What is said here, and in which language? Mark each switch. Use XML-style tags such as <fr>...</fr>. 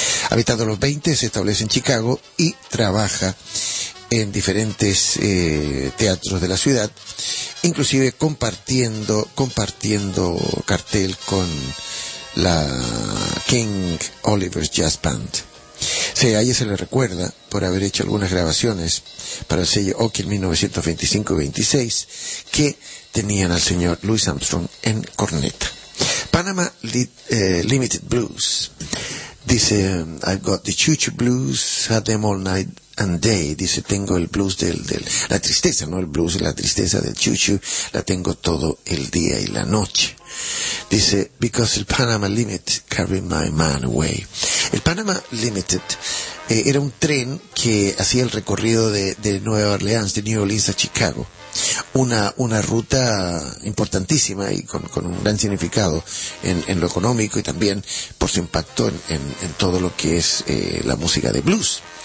<es>A mitad de los 20 se establece en Chicago y trabaja en diferentes teatros de la ciudad, inclusive compartiendo cartel con la King Oliver Jazz Band. Sí, a ella se le recuerda por haber hecho algunas grabaciones para el sello Oak en 1925 y 26 que tenían al señor Louis Armstrong en corneta.</es> <en>Panama Limited Blues dice: I've got the choo-choo blues, had them all night and day.</en> <es>Dice: tengo el blues del la tristeza, ¿no? El blues y la tristeza del choo-choo la tengo todo el día y la noche.</es> <en>Dice: because the Panama Limited carried my man away.</en> <es>El Panama Limited era un tren que hacía el recorrido de Nueva Orleans, de New Orleans a Chicago. Una ruta importantísima y con un gran significado en lo económico y también por su impacto en todo lo que es la música de blues.</es>